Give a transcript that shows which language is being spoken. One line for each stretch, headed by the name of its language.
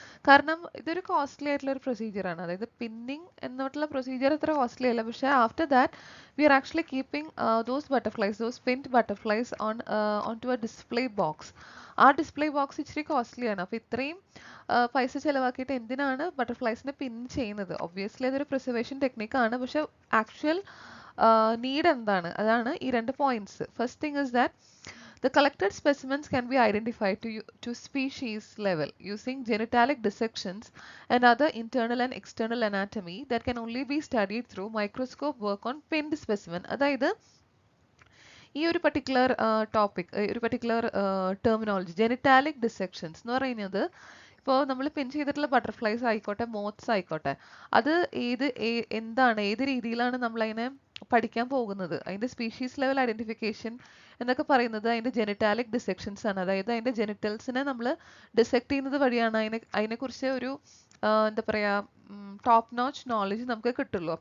Malayalam: കാരണം ഇതൊരു കോസ്റ്റ്ലി ആയിട്ടുള്ള ഒരു പ്രൊസീജിയറാണ്. അതായത് പിന്നിങ് എന്നുള്ള പ്രൊസീജിയർ അത്ര കോസ്റ്റ്ലി അല്ല, പക്ഷേ
English: After that we are actually keeping those pinned butterflies on to a display box.
Malayalam: ആ ഡിസ്പ്ലേ ബോക്സ് ഇച്ചിരി കോസ്റ്റ്ലി ആണ്. അപ്പോൾ ഇത്രയും പൈസ ചിലവാക്കിയിട്ട് എന്തിനാണ് ബട്ടർഫ്ലൈസിനെ പിൻ ചെയ്യുന്നത്? ഒബ്വിയസ്ലി അതൊരു പ്രിസർവേഷൻ ടെക്നിക്കാണ്, പക്ഷെ ആക്ച്വൽ നീഡ് എന്താണ്? അതാണ് ഈ രണ്ട് points.
English: First thing is that The collected specimens can be identified to species level using genitalic dissections and other internal and external anatomy that can only be studied through microscope work on pinned specimen.
Malayalam: അതായത് ഈ ഒരു particular topic ഒരു particular terminology ജെനിറ്റാലിക് dissections എന്ന് പറയുന്നത് ഇപ്പോൾ നമ്മൾ പിൻ ചെയ്തിട്ടുള്ള butterflies ആയിക്കോട്ടെ മോത്ത്സ് ആയിക്കോട്ടെ അത് എന്താണ് ഏത് രീതിയിലാണ് നമ്മൾ അതിനെ പഠിക്കാൻ പോകുന്നത് അതിന്റെ സ്പീഷീസ് ലെവൽ ഐഡന്റിഫിക്കേഷൻ എന്നൊക്കെ പറയുന്നത് അതിന്റെ ജെനിറ്റാലിക് ഡിസെക്ഷൻസ് ആണ് അതായത് അതിന്റെ ജെനിറ്റൽസിനെ നമ്മൾ ഡിസെക്ട് ചെയ്യുന്നത് വഴിയാണ് അതിനെക്കുറിച്ച് ഒരു എന്താ പറയാ ടോപ്പ് നോച്ച് നോളജ് നമുക്ക് കിട്ടുള്ളൂ.